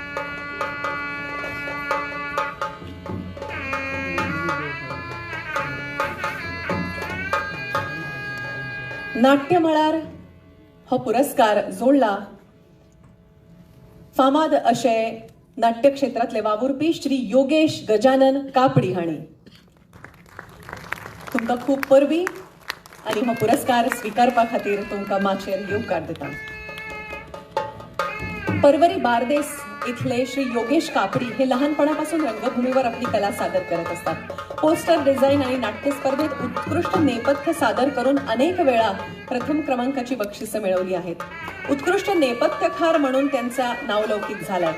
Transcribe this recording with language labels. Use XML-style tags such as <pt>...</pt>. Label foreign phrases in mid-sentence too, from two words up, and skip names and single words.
<kok>नाट्य मळार हो पुरस्कार जोडला फामाद अशे नाट्य क्षेत्रातले वावुरपी श्री योगेश गजानन कापडी हांणी. तुमकां खूप परबी आणि हो पुरस्कार स्वीकारपा खातीर तुमकां माचेर येवकार दिता.</kok> <mr>परवरी बार्देस इथले श्री योगेश कापडी हे लहानपणापासून रंगभूमीवर आपली कला सादर करत असतात. पोस्टर डिझाईन आणि नाट्य स्पर्धेत उत्कृष्ट नेपथ्य सादर करून अनेक वेळा प्रथम क्रमांकाची बक्षिसं मिळवली आहेत. उत्कृष्ट नेपथ्यकार म्हणून त्यांचा नावलौकिक झालाय.</mr>